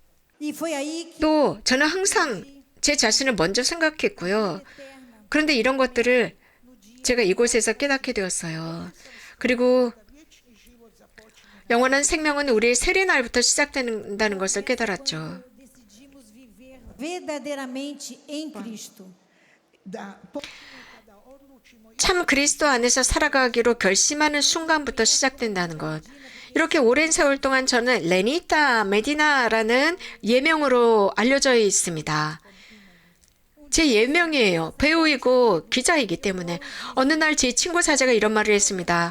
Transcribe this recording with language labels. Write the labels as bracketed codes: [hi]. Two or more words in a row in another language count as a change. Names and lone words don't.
[pt] E foi aí que [ko] 또 저는 항상 제 자신을 먼저 생각했고요. 그런데 이런 것들을 제가 이곳에서 깨닫게 되었어요. 그리고 영원한 생명은 우리의 세례날부터 시작된다는 것을 깨달았죠. [pt] decidimos viver verdadeiramente em Cristo. [hr] Da kada odlučimo [ko] 참 그리스도 안에서 살아가기로 결심하는 순간부터 시작된다는 것. 이렇게 오랜 세월 동안 저는 레니타 메디나라는 예명으로 알려져 있습니다. 제 예명이에요. 배우이고 기자이기 때문에. 어느 날 제 친구 사제가 이런 말을 했습니다.